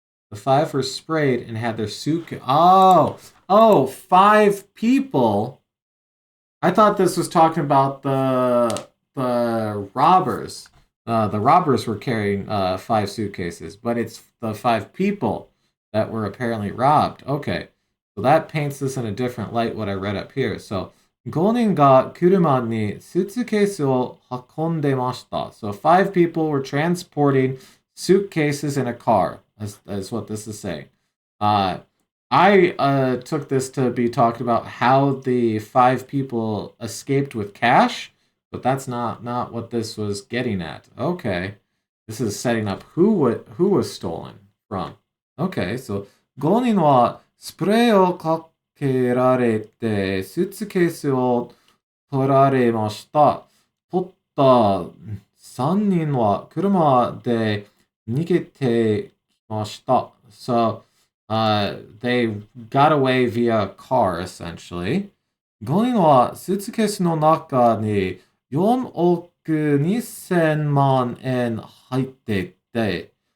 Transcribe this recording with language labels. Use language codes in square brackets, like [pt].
[en] The 5 were sprayed and had their suitcase. Oh, 5 people. I thought this was talking about the robbers. The robbers were carrying 5 suitcases, but it's the 5 people that were apparently robbed. Okay, so that paints this in a different light, what I read up here. [ja] So, 5人が車にスーツケースを運んでました. [en] So 5 people were transporting suitcases in a car. That's what this is saying. I took this to be talking about how the 5 people escaped with cash, but that's not what this was getting at. Okay, this is setting up who was stolen from. [ja] Okay, so 5人はスプレーをかけられてスーツケースを取られました。取った3人は車で逃げてきました。 [en] So, they got away via car, essentially. [ja] 5人はスーツケースの中に4億2000万円入っていて、